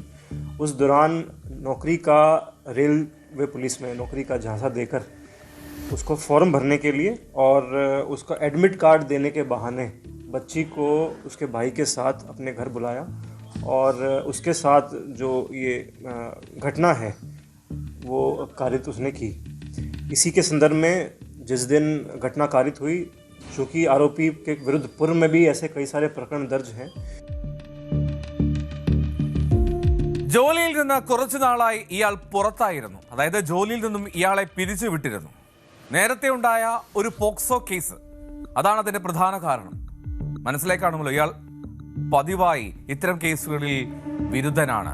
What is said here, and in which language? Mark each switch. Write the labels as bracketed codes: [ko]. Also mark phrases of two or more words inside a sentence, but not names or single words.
[hi] उस दौरान नौकरी का [en] railway police [hi] में नौकरी का झांसा देकर उसको फॉर्म भरने के लिए और उसका [en] admit card [hi] देने के बहाने बच्ची को उसके भाई के साथ अपने घर बुलाया और उसके साथ जो ये घटना है वो कारित उसने की. इसी के संदर्भ में जिस दिन घटना कारित हुई, चूँकि आरोपी के विरुद्ध पूर्व में भी ऐसे कई सारे प्रकरण दर्ज हैं. [ml] ജോലിയിൽ നിന്ന് കുറച്ചു നാളായി ഇയാൾ പുറത്തായിരുന്നു. അതായത് ജോലിയിൽ നിന്നും ഇയാളെ പിരിച്ചു വിട്ടിരുന്നു. നേരത്തെ ഉണ്ടായ ഒരു പോക്സോ കേസ്, അതാണ് അതിന്റെ പ്രധാന കാരണം. മനസ്സിലായി കാണുമല്ലോ, ഇയാൾ പതിവായി ഇത്തരം കേസുകളിൽ വിരുദ്ധനാണ്.